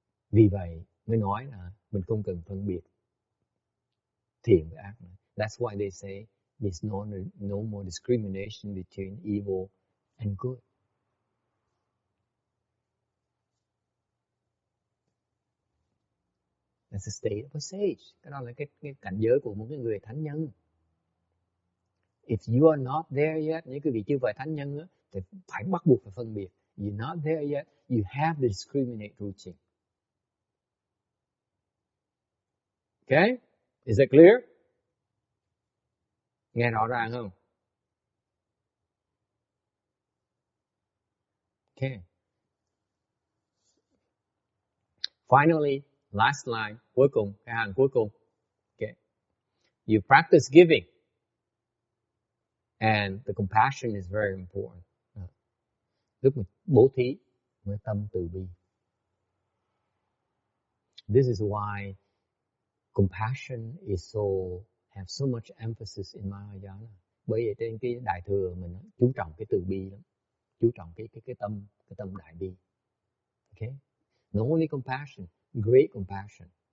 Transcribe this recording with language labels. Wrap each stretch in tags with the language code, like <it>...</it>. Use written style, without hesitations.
<vi>Vì vậy mới nói là mình không cần phân biệt thiện với ác nữa.</vi> <en>That's why they say there's no more discrimination between evil and good. That's the state of a sage.</en> <vi>Cái đó là cái cảnh giới của một cái người thánh nhân.</vi> <en>If you are not there yet,</en> <vi>nếu quý vị chưa phải thánh nhân á, thì phải bắt buộc phải phân biệt.</vi> <en>You're not there yet, you have to discriminate routine. Okay? Is that clear?</en> <vi>Nghe rõ ràng không?</vi> <en>Okay. Finally, last line,</en> <vi>cuối cùng, cái hàng cuối cùng.</vi> <en>Okay. You practice giving. And the compassion is very important.</en> <vi>Lúc mình bố thí, mới tâm từ bi.</vi> <en>This is why compassion have so much emphasis in Mahayana.</en> <vi>Bởi vậy trên cái đại thừa mình chú trọng cái từ bi lắm, chú trọng cái tâm đại bi.</vi> <en>Okay? Not only compassion, great compassion.</en>